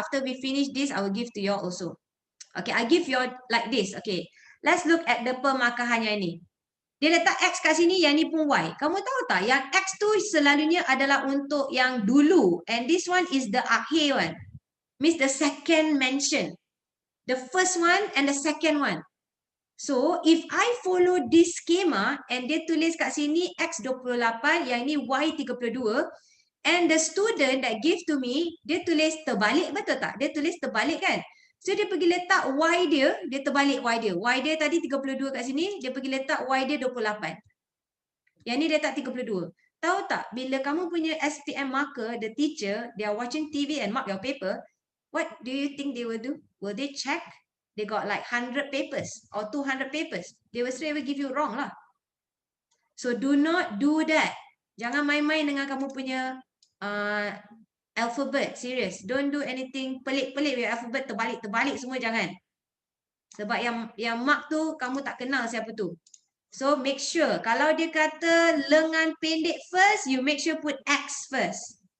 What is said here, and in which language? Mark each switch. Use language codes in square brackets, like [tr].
[en] After we finish this, I will give to you all also. Okay, I give you all like this. [ms] Okay, [en] let's look at the [ms] pemarkahan yang ini. Dia letak X kat sini, yang ni pun Y. Kamu tahu tak, yang X tu selalunya adalah untuk yang dulu. [en] And this one is the akhir one. Means the second mention. The first one and the second one. So, if I follow this schema and [ms] dia tulis kat sini X28, yang ni Y32, [en] and the student that give to me, [ms] dia tulis terbalik, betul tak? Dia tulis terbalik kan? So, dia pergi letak Y dia terbalik Y dia. Y dia tadi 32 kat sini, dia pergi letak Y dia 28. Yang ni dia letak 32. Tahu tak, bila kamu punya [en] SPM marker, the teacher, they are watching TV and mark your paper, what do you think they will do? Will they check? They got like 100 papers or 200 papers. They will straight away give you wrong lah. So do not do that. [ms] Jangan main-main dengan kamu punya alphabet. [en] Serious. Don't do anything pelik-pelik with alphabet. [ms] Terbalik-terbalik semua jangan. Sebab yang mark tu kamu tak kenal siapa tu. So make sure. Kalau dia kata lengan pendek first, [en] you make sure put X first.